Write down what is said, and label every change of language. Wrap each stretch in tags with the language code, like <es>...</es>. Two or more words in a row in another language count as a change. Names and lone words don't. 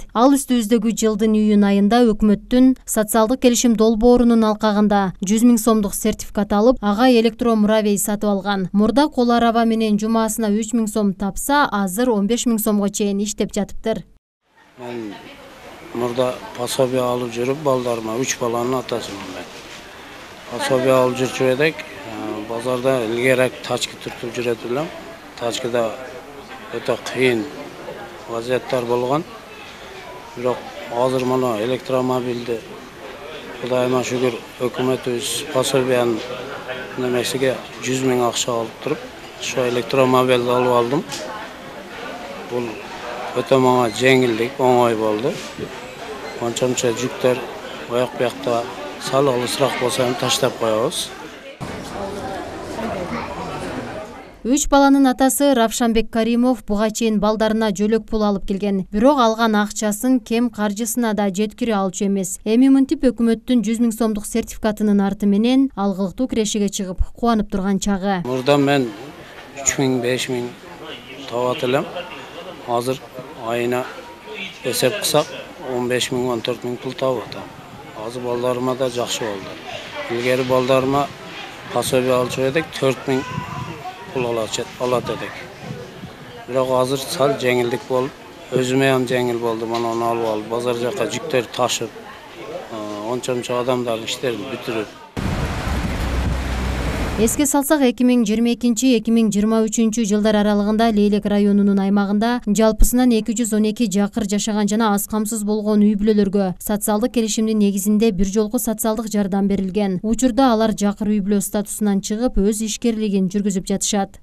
<ky>Ал үстүбүздөгү жылдын июнь айында өкмөттүн социалдык келишим долбоорунун алкагында 100 000 сомдук сертификат алып, ага электромуравей сатып алган. Мурда кол араба менен жумасына 3 000 сом тапса, азыр 15 000 сомго чейин иштеп жатыптыр. Мен мурда пособие алып жүрүп, балдарыма 3 баланын атасымын мен. Пособие алып жүрчү эдик.</ky> <uz>Bozorda ilgari tachka turtib</uz> <ky>жүрөт элем.</ky> <uz>Tachkada o'ta qiyin vaziyatlar bo'lgan. Biroq hozir mana elektromobilni Xudoyga shukr hukumatimiz пособияны nimasiga 100 000 ақша olib turib, shu elektromobilni olib oldim. Bu o'ta menga yengillik, o'ng'ay bo'ldi. Qancha yuklar oyoq bu yoqda sal olisroq bo'lsa ham tashlab qo'yamiz.</uz> <ky>3 баланын атасы Равшанбек Каримов буга чейин балдарына жөлөк пул алып келген. Бирок алган акчасын кем каржысына да жеткире алчу эмес. Эми мынтип өкмөттүн 100 000 сомдук сертификатынын арты менен алгылыктуу кирешеге чыгып, кубанып турган чагы. Мурда мен 3 000, 5 000 табат элем. Азыр айына эсеп кылсак 15 000, 14 000 пул табып атам. Азыр балдарыма да жакшы болду. Илгери балдарыма пособие алчу эдик, 4 000 пул алат эдик.</ky> <uz>Biroq hozir sal jengillik bo'lib, o'zime ham jengil bo'ldi. Mana onu olib olib, bozor yoqqa yuklar tashib, oncha odamlarning ishlarini bitirib.</uz> <ky>Эске салсак 2022-2023 жылдар аралыгында Лейлек районунун аймагында жалпысынан 212 жакыр жашаган жана аз камсыз болгон үй бүлөлөргө социалдык келишимдин негизинде бир жолку социалдык жардам берилген. Учурда алар жакыр үй бүлө статусунан чыгып, өз ишкерлигин жүргүзүп жатышат.</ky>